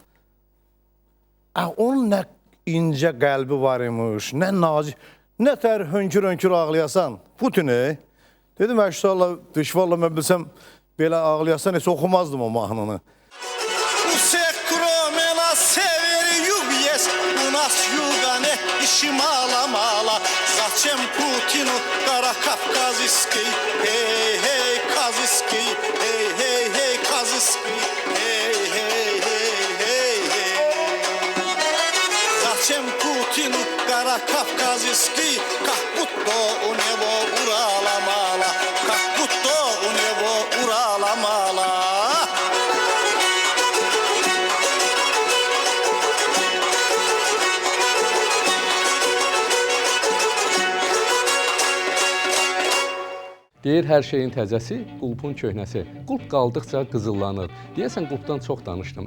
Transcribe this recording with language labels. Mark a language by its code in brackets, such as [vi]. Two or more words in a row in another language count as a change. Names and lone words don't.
[az] Onun nə incə qəlbi var imiş, nə nazik, nə tər hönkür-hönkür ağlayasan. Putin, dedim, valla mən bilsəm, belə ağlayasan, heç oxumazdım o mahnını. [ru] Zачем Путину Кара Кавказский, эй, эй, Казыский, эй, эй, эй, Казыский, эй, эй, эй, эй, Зачем Путину Кара Кавказский, как будто у него Урала-мала, как будто у него Урала-мала. [az] Deyir, hər şeyin təzəsi, qulpun köhnəsi. Qulp qaldıqca qızıllanır. Deyəsən, qulpdan çox danışdım.